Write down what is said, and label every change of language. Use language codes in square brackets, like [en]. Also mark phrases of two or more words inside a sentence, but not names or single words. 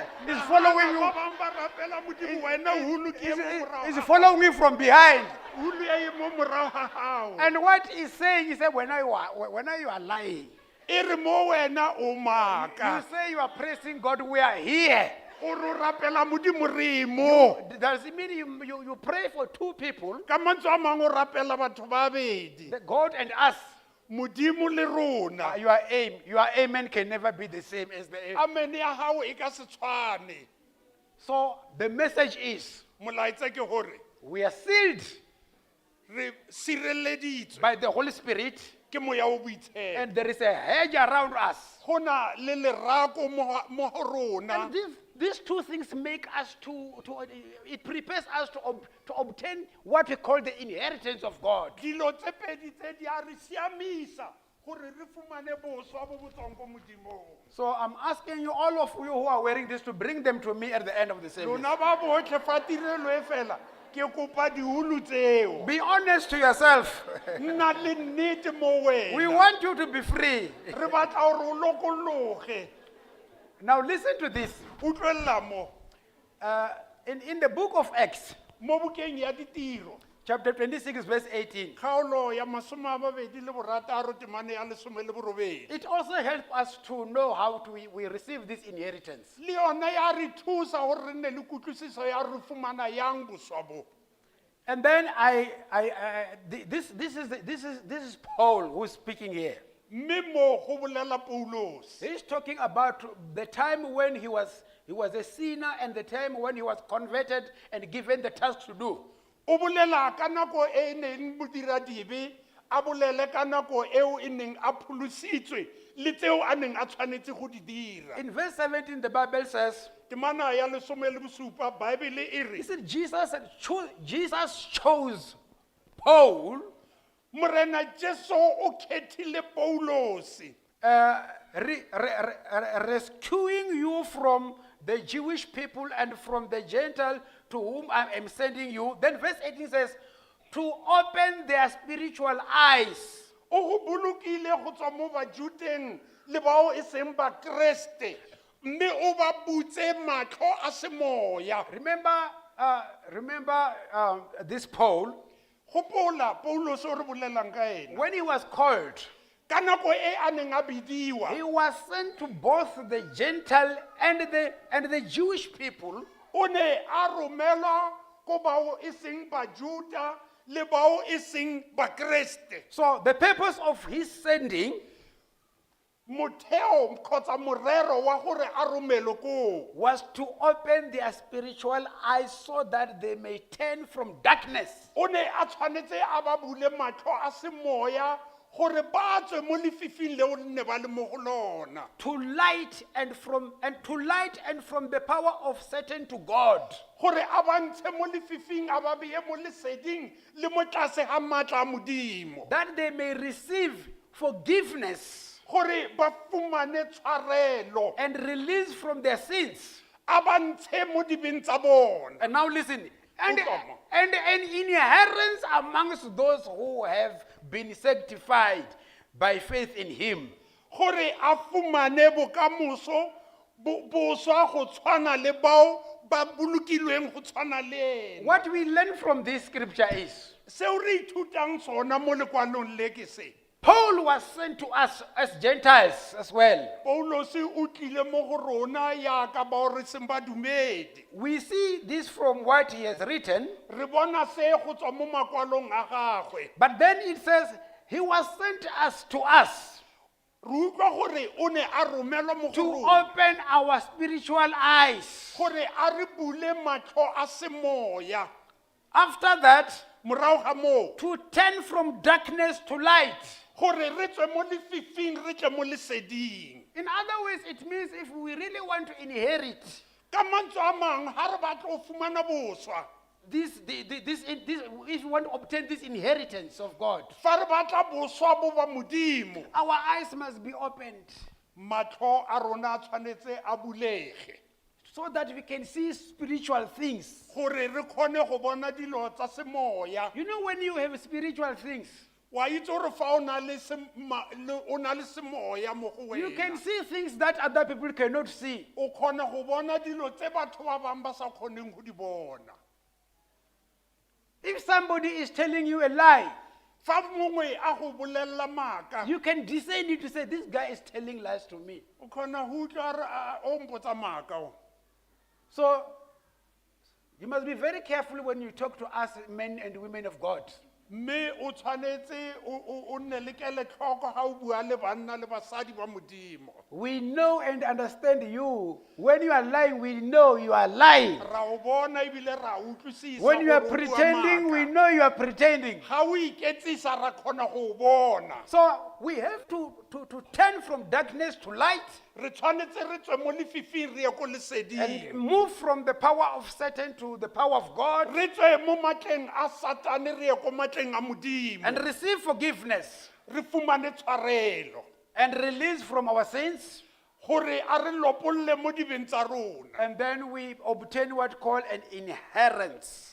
[en] It's following you. [tn] ba bang ba rapela modimo wena hulu ke e mo [en] It's morago following you from behind. [tn] hulu e mo morago ga gago [en] And what he's saying, he said, when you are lying, [tn] e re mo wena o you maaka [en] say you are praising God, we are here. [tn] o re o rapela modimo re mo [en] Does it mean you pray for two people, [tn] ka mantswe a mangwe o rapela batho ba babedi [en] the God and us? [tn] modimo le rona [en] Your amen can never be the same as the amen. [tn] amen ya gago e ka se tshwane [en] So the message is, [tn] molaetsa ke gore [en] we are sealed [tn] re sireleditswe [en] by the Holy Spirit, [tn] ke moya o boitshepo [en] and there is a hedge around us. [tn] go na le lerako mo go rona [en] And these two things make us it prepares us to obtain what we call the inheritance of God. [tn] dilo tse pedi tse di a re siamisa gore re fumane boswa bo bo tswang ko modimong [en] So I'm asking you, all of you who are wearing this, to bring them to me at the end of the service. [tn] lona ba botlhe fa tirelo e fela ke kopa dihulu tseo [en] Be honest to yourself. [tn] nna le nnete mo [en] We wena want you to be free. [tn] re batla gore o lokologe [en] Now listen to this. [tn] utlwelela mo [en] In the book of Acts, [tn] mo bukeng ya ditiro [en] chapter 26, verse 18, [tn] kgaolo ya masome a mabedi le borataro temane ya lesome le borobedi [en] it also helps us to know how we receive this inheritance. [tn] le yona ya re thusa gore re nne le kutlwisiso ya re fumana yang boswa bo [en] And then this is Paul who is speaking here. [tn] mme mo go bolela paulos [en] He's talking about the time when he was a sinner and the time when he was converted and given the task to do. [tn] o bolela ka nako e neng modiradibe a bolele ka nako eo e neng a pholositswe le tseo a neng a tshwanetse go di dira [en] In verse 17, the Bible says, [tn] temana ya lesome le bosupa baebele e re [en] he said, Jesus chose Paul [tn] morena jesu o khethile paulosi [en] rescuing you from the Jewish people and from the Gentile to whom I am sending you. Then verse 18 says, to open their spiritual eyes. [tn] o go bolokile go tswa mo bajuteng le bao e seng bakreste mme o ba butse matlho a semoya [en] Remember this Paul, [tn] gopola paulos o re bolelang ka ena [en] when he was called, [tn] ka nako e a neng a bidiwa [en] he was sent to both the Gentile and the Jewish people. [tn] o ne a romelwa ko bao e seng bajuda le bao e seng bakreste [en] So the purpose of his sending [tn] motheo kgotsa morero wa gore a romelo koo [en] was to open their spiritual eyes so that they may turn from darkness [tn] o ne a tshwanetse a ba bule matlho a semoya gore ba tswe mo lefifing leo le ne ba le mo go lona [en] to light and from the power of Satan to God. [tn] gore a ba ntshe mo lefifing a ba beye mo leseding le mo tlase ga maatla a modimo [en] That they may receive forgiveness [tn] gore ba fumane tshwarelo [en] and release from their sins. [tn] a ba ntshe mo dibeng tsa bona [en] And now listen, and Utlwa. an inheritance amongst those who have been sanctified by faith in him. [tn] gore a fumane bokamoso boswa go tshwana le bao ba bolokilweng go tshwana le ena [en] What we learn from this scripture is, [tn] seo re ithutang sona mo lekwalong le ke se [en] Paul was sent to us as Gentiles as well. [tn] paulos o tlile mo go rona yaka bao re seng badumedi [en] We see this from what he has written, [tn] re bona se go tswa mo makwalong a gagwe [en] but then it says he was sent to us [tn] re utlwa gore o ne a romelwa mo to go rona [en] open our spiritual eyes. [tn] gore a re bule matlho a semoya [en] After that, [tn] morago ga moo [en] to turn from darkness to light. [tn] gore re tswe mo lefifing re tle mo leseding [en] In other words, it means if we really want to inherit [tn] ka mantswe a mangwe ga re batla go fumana boswa [en] if we want to obtain this inheritance of God, [tn] fa re batla boswa bo ba modimo [en] our eyes must be opened [tn] matlho a rona a tshwanetse a bulege [en] so that we can see spiritual things. [tn] gore re kgone go bona dilo tsa semoya [en] You know, when you have spiritual things, [tn] wa itse gore fa o na le semoya mo go [en] you can wena see things that other people cannot see. [tn] o kgone go bona dilo tse batho ba bangwe ba sa kgoneng go di bona [en] If somebody is telling you a lie, [tn] fa mongwe a go bolelela maaka [en] you can discern it to say, this guy is telling lies to me. [tn] o kgona go utlwa re o mpotsa maaka o. [en] So, you must be very careful when you talk to us men and women of God. [tn] mme o tshwanetse o nne le kelotlhoko ga o bua le banna le basadi ba modimo. [en] We know and understand you. When you are lying, we know you are lying. [tn] Ra o bona ebile ra utlwisisa [en] When you are [tn] gore o bua [en] pretending, we maaka. know you are pretending. [tn] Ga o iketsisa ra kgona go o bona. [en] So we have to turn from darkness to light [tn] Re tshwanetse re tswe mo lefifing re ye ko and leseding. [en] move from the power of Satan to the power of God [tn] Re tswe mo matleng a Satane re ye ko matleng a modimo. [en] and receive forgiveness [tn] Re fumane tshwarelo [en] and release from our sins. [tn] gore a re lopolle mo dibeng tsa rona. [en] And then we obtain what called an inheritance.